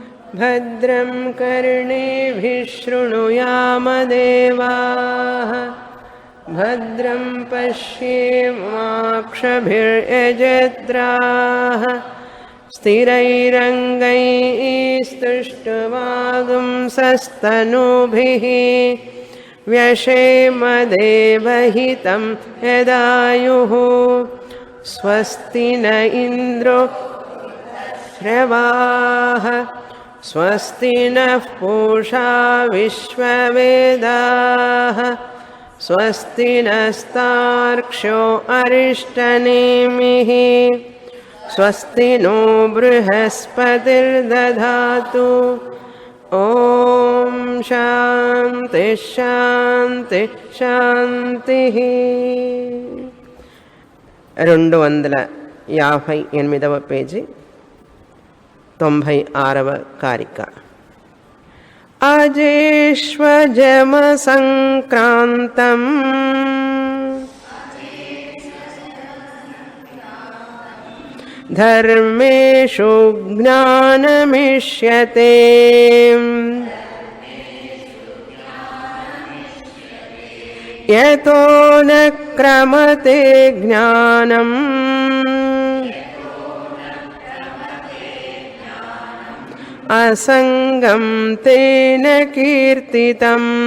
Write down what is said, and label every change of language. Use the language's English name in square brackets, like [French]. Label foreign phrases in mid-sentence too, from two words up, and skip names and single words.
[Sanskrit] భద్రం కర్ణేభిః శృణుయామదేవాః భద్రం పశ్యేమాక్షభిర్యజత్రాః స్థిరైరంగైస్తుష్టువాగుంసస్తనూభిः व्यशेमदेवहितं यदायुः स्वस्ति न इन्द्रो श्रवाः स्वस्ति नः पूषा विश्ववेदाः स्वस्ति नस्तार्क्ष्यो अरिष्टनेमिः स्वस्ति नो बृहस्पतिर्दधातु ओम शांति शांति शांति [Telugu] 258వ పేజీ 96వ కారిక [Sanskrit] అజేష్వజమ సంక్రాంతం ధర్మేషు జ్ఞానమిష్యతే యతో న క్రమతే జ్ఞానం అసంగం తేన కీర్తితం.